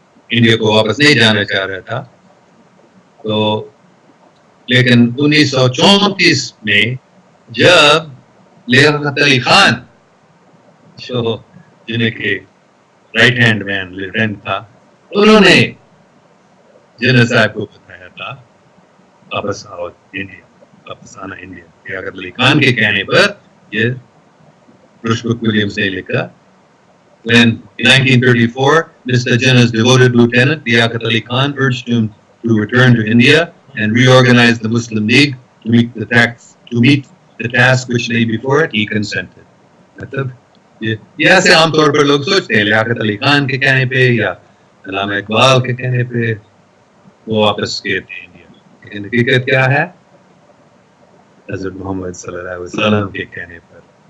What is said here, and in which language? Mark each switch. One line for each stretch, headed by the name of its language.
Urdu: India کو واپس نہیں جانا چاہ رہا تھا، تو لیکن 1934 میں جب لیاقت علی خان جو جنہیں کہ رائٹ ہینڈ مین لیفٹیننٹ تھا، انہوں نے جنرل صاحب کو بتایا تھا واپس آؤ انڈیا، واپس آنا انڈیا. لیاقت علی خان کے کہنے پر یہ رش بروک ولیمز نے لکھا.
English: When in 1934, Mr. Jinnah's devoted lieutenant, Liaquat Ali Khan, urged him to return to India and reorganize the Muslim League to meet the task which lay before it, he consented.
Urdu: مطلب یہ ایسے عام طور پر لوگ سوچتے ہیں لیاقت علی خان کے کہنے پہ یا علامہ اقبال کے کہنے پہ وہ واپس گئے تھے انڈیا، لیکن حقیقت کیا ہے؟ حضرت محمد صلی اللہ علیہ وسلم کے کہنے پر.